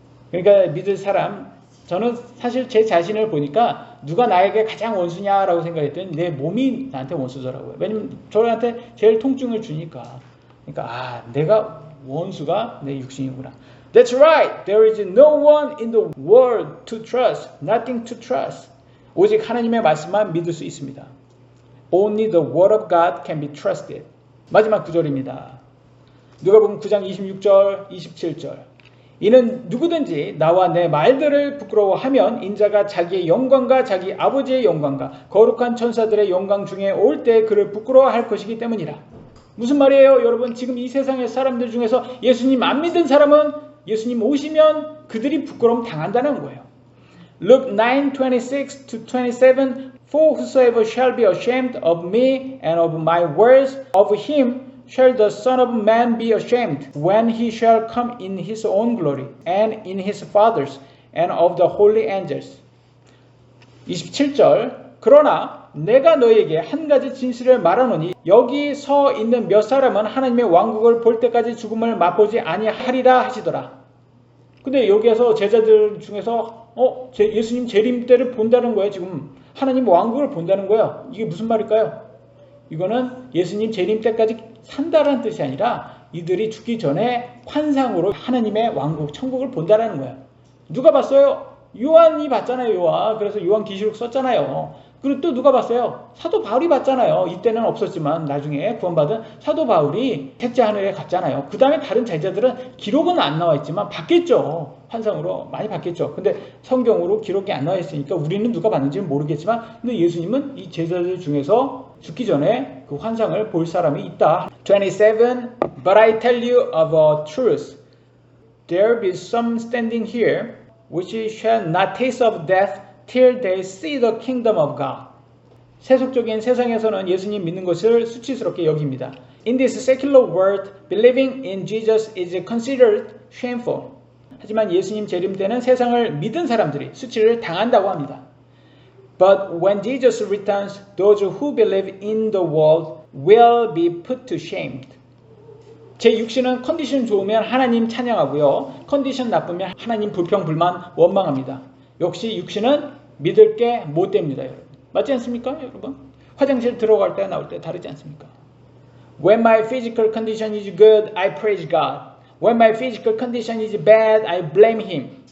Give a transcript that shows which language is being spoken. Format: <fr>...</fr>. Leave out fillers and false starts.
<ko>그러니까 믿을 사람, 저는 사실 제 자신을 보니까 누가 나에게 가장 원수냐라고 생각했더니 내 몸이 나한테 원수더라고요. 왜냐면 저한테 제일 통증을 주니까. 그러니까 내가 원수가 내 육신이구나.</ko> <en>That's right. There is no one in the world to trust. Nothing to trust.</en> <ko>오직 하나님의 말씀만 믿을 수 있습니다.</ko> <en>Only the word of God can be trusted.</en> <ko>마지막 구절입니다. 누가복음 9장 26절, 27절. 이는 누구든지 나와 내 말들을 부끄러워하면 인자가 자기의 영광과 자기 아버지의 영광과 거룩한 천사들의 영광 중에 올 때 그를 부끄러워할 것이기 때문이라. 무슨 말이에요, 여러분? 지금 이 세상의 사람들 중에서 예수님 안 믿은 사람은 예수님 오시면 그들이 부끄러움 당한다는 거예요.</ko> <en>Luke 9:26 to 27. For whosoever shall be ashamed of me and of my words, of him shall the Son of Man be ashamed when he shall come in his own glory and in his Father's and of the holy angels.</en> <ko>27절. 그러나 내가 너에게 한 가지 진실을 말하노니 여기 서 있는 몇 사람은 하나님의 왕국을 볼 때까지 죽음을 맛보지 아니하리라 하시더라. 근데 여기에서 제자들 중에서 예수님 재림 때를 본다는 거예요. 지금 하나님 왕국을 본다는 거예요. 이게 무슨 말일까요? 이거는 예수님 재림 때까지 산다라는 뜻이 아니라 이들이 죽기 전에 환상으로 하나님의 왕국, 천국을 본다라는 거예요. 누가 봤어요? 요한이 봤잖아요, 요한. 그래서 요한 계시록 썼잖아요. 그리고 또 누가 봤어요? 사도 바울이 봤잖아요. 이때는 없었지만 나중에 구원받은 사도 바울이 셋째 하늘에 갔잖아요. 그 다음에 다른 제자들은 기록은 안 나와 있지만 봤겠죠. 환상으로 많이 봤겠죠. 근데 성경으로 기록이 안 나와 있으니까 우리는 누가 봤는지는 모르겠지만 근데 예수님은 이 제자들 중에서 죽기 전에 그 환상을 볼 사람이 있다.</ko> <en>27. But I tell you of a truth. There be some standing here which shall not taste of death till they see the kingdom of God.</en> <ko>세속적인 세상에서는 예수님 믿는 것을 수치스럽게 여깁니다.</ko> <en>In this secular world, believing in Jesus is considered shameful.</en> <ko>하지만 예수님 재림 때는 세상을 믿은 사람들이 수치를 당한다고 합니다.</ko> <en>But when Jesus returns, those who believe in the world will be put to shame.</en> <ko>제 육신은 컨디션 좋으면 하나님 찬양하고요. 컨디션 나쁘면 하나님 불평, 불만, 원망합니다. 역시 육신은 믿을 게 못 됩니다, 여러분. 맞지 않습니까, 여러분? 화장실 들어갈 때 나올 때 다르지 않습니까?</ko> <en>When my physical condition is good, I praise God. When my physical condition is bad, I blame Him.</en>